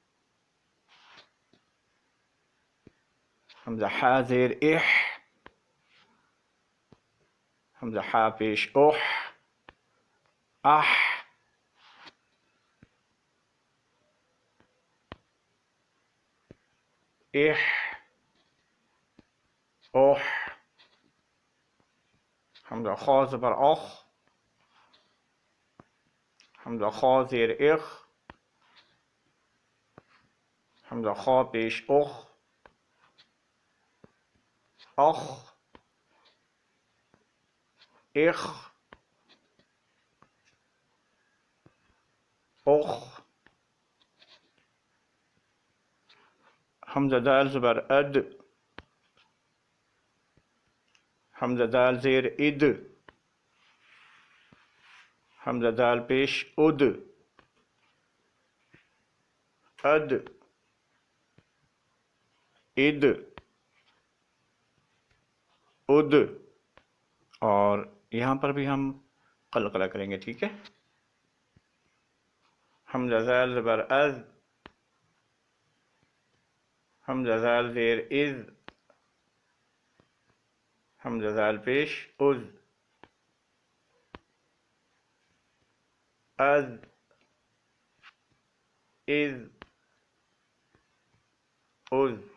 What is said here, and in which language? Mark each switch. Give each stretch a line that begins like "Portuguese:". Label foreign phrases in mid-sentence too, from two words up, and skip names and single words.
Urdu: حمزہ حا زیر اح، حمزہ حا پیش اوح، آہ، اح، اوح۔ حمزہ خا زبر اخ، حمزہ خا زیر اخ، حمزہ خا پیش اخ، اخ، اخ، اخ۔ حمزہ دال زبر اد، حمزہ دال زیر اد، حمزہ دال پیش اد، اد، اد، اد، اور یہاں پر بھی ہم قلقلہ کریں گے، ٹھیک ہے؟ حمزہ دال زبر از، حمزہ دال زیر از، حمزہ دال پیش از، از، از، از۔